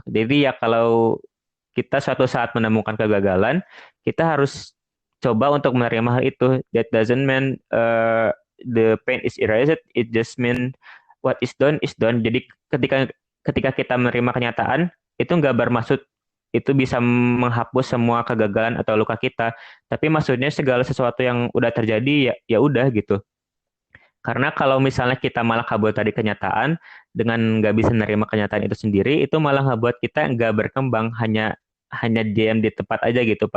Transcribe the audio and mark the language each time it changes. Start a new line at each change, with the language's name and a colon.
Indonesian: Jadi ya kalau kita suatu saat menemukan kegagalan, kita harus coba untuk menerima hal itu.
English: That doesn't mean the pain is erased, it just mean what is done.
Indonesian: Jadi ketika ketika kita menerima kenyataan, itu nggak bermaksud itu bisa menghapus semua kegagalan atau luka kita, tapi maksudnya segala sesuatu yang udah terjadi ya ya udah gitu. Karena kalau misalnya kita malah kabur dari kenyataan dengan nggak bisa menerima kenyataan itu sendiri, itu malah ngebuat kita nggak berkembang, hanya hanya diam di tempat aja gitu.